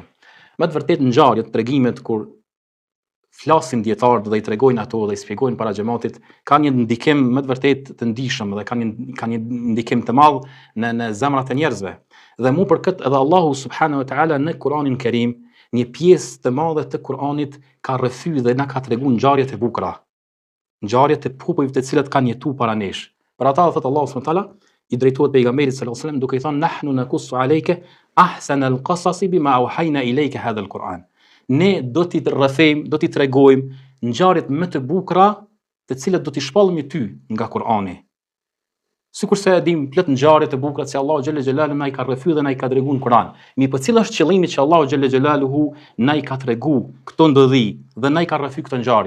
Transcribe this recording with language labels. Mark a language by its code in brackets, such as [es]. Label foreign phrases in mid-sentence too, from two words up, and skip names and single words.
[sq] Me të vërtetë ngjarjet, tregimet kur flasin dietarët dhe i tregojnë ato dhe i shpjegojnë para xhamatit, kanë një ndikim me të vërtetë të ndihshëm dhe kanë një ndikim të madh në zemrat e njerëzve. Dhe mu për këtë edhe Allahu [ar] سبحانه وتعالى [sq] në Kur'anin Kerim, një pjesë të madhe të Kur'anit ka rrëfyer dhe na ka treguar ngjarjet e bukura. Ngjarjet e popujve të cilët kanë jetuar para nesh. Për ata thot Allahu [ar] سبحانه وتعالى [sq] i drejtohet pejgamberit [ar] صلى الله عليه وسلم [sq] duke i thënë [ar] نحن نقص عليك أحسن القصص بما أوحينا إليك هذا القرآن. [sq] Ne do t'i rrëfejmë, do t'i tregojmë ngjarjet më të bukura të cilat do t'i shpallëmi ty nga Kur'ani. Sikurse e dim plot ngjarje të bukura që Allahu [ar] جل جلاله [sq] na i ka rrëfyer dhe na i ka treguar në Kur'an. Mi po cili është qëllimi që Allahu [ar] جل جلاله [sq] na i ka treguar këto ndodhi dhe na i ka rrëfyer këto ngjarje?